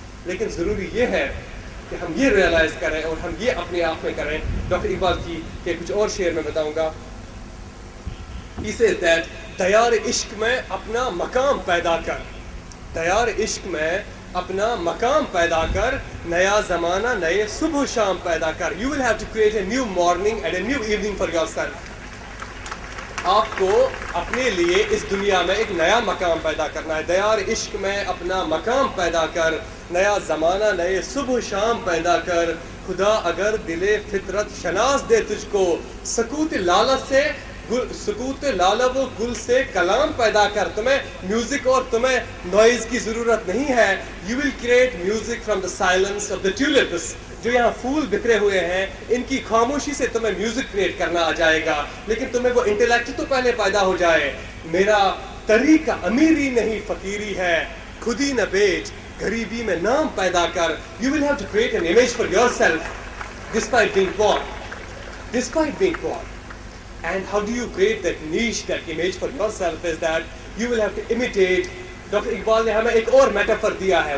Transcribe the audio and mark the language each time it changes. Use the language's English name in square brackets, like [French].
[Urdu] لیکن ضروری یہ ہے کہ ہم یہ ریئلائز کریں اور ہم یہ اپنے آپ میں کریں. ڈاکٹر اقبال کی کہ کچھ اور شعر میں بتاؤں گا. [English] He says that [Urdu] تیار عشق میں اپنا مقام پیدا کر, تیار عشق میں اپنا مقام پیدا کر, نیا زمانہ نئے صبح و شام پیدا کر. [English] You will have to create a new morning and a new evening for yourself. [Urdu] آپ کو اپنے لیے اس دنیا میں ایک نیا مقام پیدا کرنا ہے. تیار عشق میں اپنا مقام پیدا کر, نیا زمانہ نئے صبح و شام پیدا کر. خدا اگر دل فطرت شناس دے تجھ کو, سکوت لالت سے سکوت لالہ و گل سے کلام پیدا کر. تمہیں میوزک اور تمہیں نوائز کی ضرورت نہیں ہے. [English] You will create music from the silence of the tulips. [Urdu] جو یہاں پھول بکھرے ہوئے ہیں ان کی خاموشی سے تمہیں میوزک کریٹ کرنا آ جائے گا. لیکن تمہیں وہ انٹلیکٹ تو پہلے پیدا ہو جائے. میرا طریقہ امیری نہیں فقیری ہے, خود ہی نہ بیچ غریبی میں نام پیدا کر. [English] You will have to create an image for yourself despite being poor, despite being poor. And how do you create that niche, that image for yourself is that you will have to imitate. [Urdu] Doctor Iqbal نے ہمیں ایک اور metaphor دیا ہے.